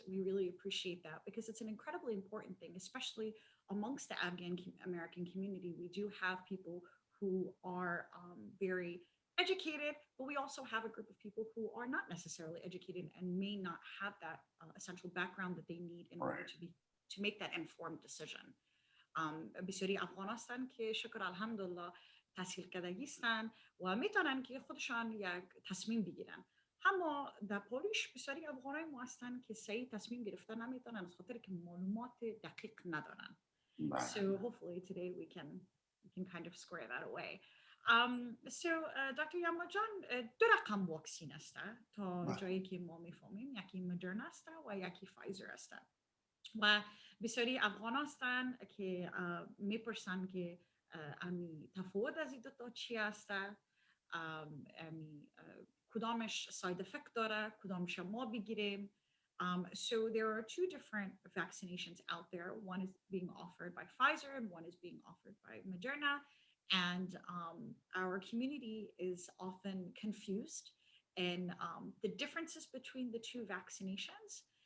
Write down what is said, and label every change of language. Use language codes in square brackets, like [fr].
[en] We really appreciate that because it's an incredibly important thing, especially amongst the Afghan American community. We do have people who are very educated, but we also have a group of people who are not necessarily educated and may not have that essential background that they need in order Right. to make that informed decision. [fa] بسیاری افغان هستند که شکر الحمدلله تحصیل کردگی هستند و میتونن که خودشان یک تصمیم بگیرن. اما در پاریش بسیاری افغانای ما هستند که صحیح تصمیم گرفته نمیتونن از خاطر که معلومات دقیق ندارن. بله. [en] So hopefully today we can kind of square that away. So Dr. [fa] Yamajan, دو رقم واکسین است تا بله. جایی که ما میفهمیم، یکی مدرن است و یکی فایزر است. و بسیاری افغان هستن که میپرسن که امی تفاوت از این دوتا چی هست، امی کدامش ساید افکت داره، کدامش ما بگیریم. [en] So there are two different vaccinations out there. One is being offered by Pfizer and one is being offered by Moderna. And our community is often confused in the differences between the two vaccinations.